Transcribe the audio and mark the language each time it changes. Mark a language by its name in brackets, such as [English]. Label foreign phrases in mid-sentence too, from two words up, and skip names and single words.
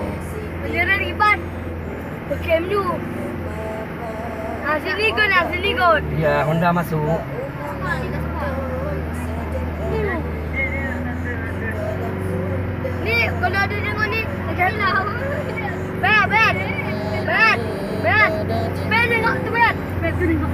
[Malay] Bendera lipat. Pakai dulu. Sini kot. ya Honda masuk. Ni kalau ada dengan ni, janganlah. Bet. Bet tengok tu bet. Bet tu tengok.